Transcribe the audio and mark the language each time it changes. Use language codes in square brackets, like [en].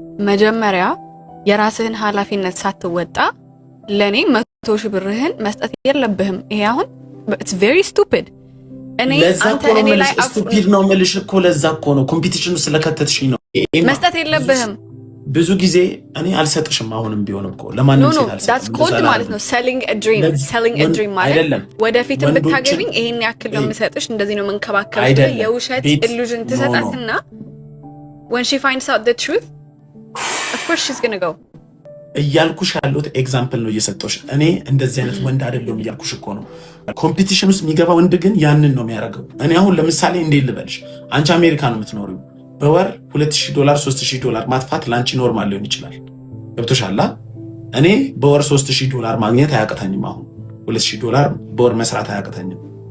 [am] መጀመሪያ የራስህን ኃላፊነት ሳትወጣ ለኔ 100,000 ብርህን መስጠት የለብህም። ይሄ አሁን [en] it's very stupid [am] ለዛ እኮ ነው የምልሽ ስቱፒድ ነው የምልሽ እኮ ለዛ እኮ ነው ኮምፒቲሽኑ ስለከተትሽኝ ነው መስጠት የለብህም ብዙ ጊዜ እኔ አልሰጥሽም አሁንም ቢሆን እኮ ለማንም ሴት አልሰጥም [en] that's called [am] ማለት ነው [en] selling a dream [am] ማለት ወደፊትም ብታገቢኝ ይሄን ያክል ነው የምሰጥሽ እንደዚህ ነው መንከባከብሽ የውሸት [en] illusion [am] ትሰጣትና [en] when she finds out the truth of course she's going to go [am] እያልኩሽ ያለሁት ኤግዛምፕል ነው እየሰጠሁሽ እኔ እንደዚህ አይነት ወንድ አይደለም እያልኩሽ እኮ ነው ኮምፒቲሽን ውስጥ የሚገባ ወንድ ግን ያንን ነው የሚያደርገው እኔ አሁን ለምሳሌ እንዴት ልበልሽ አንቺ አሜሪካ ነው የምትኖሪው በወር $2000 $3000 ማጥፋት ላንቺ ኖርማል ሊሆን ይችላል ገብቶሻል እኔ በወር $3000 ማግኘት አያቅተኝም አሁን $2000 በወር መስራት አያቅተኝም